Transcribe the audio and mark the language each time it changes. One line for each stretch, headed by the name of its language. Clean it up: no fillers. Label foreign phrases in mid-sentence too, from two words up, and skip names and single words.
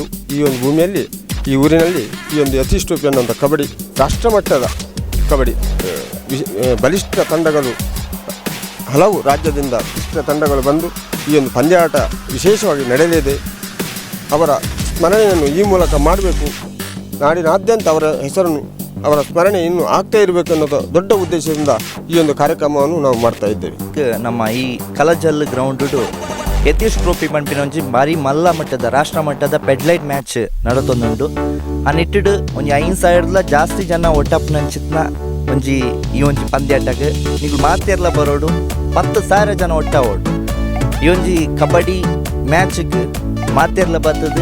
Kannada: ಈ ಒಂದು ಭೂಮಿಯಲ್ಲಿ ಈ ಊರಿನಲ್ಲಿ ಈ ಒಂದು ಯತೀಶ್ ಟ್ರೋಫಿ ಅನ್ನುವಂಥ ಕಬಡ್ಡಿ ರಾಷ್ಟ್ರಮಟ್ಟದ ಕಬಡ್ಡಿ ಬಲಿಷ್ಠ ತಂಡಗಳು, ಹಲವು ರಾಜ್ಯದಿಂದ ಬಲಿಷ್ಠ ತಂಡಗಳು ಬಂದು ಈ ಒಂದು ಪಂದ್ಯಾಟ ವಿಶೇಷವಾಗಿ ನಡೆಯಲಿದೆ. ಅವರ ಸ್ಮರಣೆಯನ್ನು ಈ ಮೂಲಕ ಮಾಡಬೇಕು, ನಾಡಿನಾದ್ಯಂತ ಅವರ ಹೆಸರನ್ನು, ಅವರ ಸ್ಮರಣೆ ಇನ್ನೂ ಆಗ್ತಾ ಇರಬೇಕು ಅನ್ನೋದು ದೊಡ್ಡ ಉದ್ದೇಶದಿಂದ ಈ ಒಂದು ಕಾರ್ಯಕ್ರಮವನ್ನು ನಾವು ಮಾಡ್ತಾ ಇದ್ದೇವೆ.
Tulu: ನಮ್ಮ ಈ ಕಲಜಲ್ ಗ್ರೌಂಡು ಯತೀಶ್ ಟ್ರೋಫಿ ಪಂಪಿನೊಂಜಿ ಬಾರಿ ಮಲ್ಲ ಮಟ್ಟದ ರಾಷ್ಟ್ರ ಮಟ್ಟದ
English: pedlight match
Tulu: ನಡತೊಂದುಂಡು. ಆ ನಿಟ್ಟಿಡು ಒಂಜಿ 5,000 ಜಾಸ್ತಿ ಜನ ಒಟ್ಟಪ್ಪನಂಚಿತ್ನ ಒಂಜಿ ಈ ಒಂಜಿ ಪಂದ್ಯಾಟಕ್ಕೆ ನೀವು ಮಾತೇರ್ಲ ಬರೋಡು 10,000 ಜನ ಒಟ್ಟ ಓಡು. ಈ ಒಂಜಿ ಕಬಡ್ಡಿ ಮ್ಯಾಚ್ಗೆ ಮಾತೇರ್ಲ ಬರ್ತದೆ.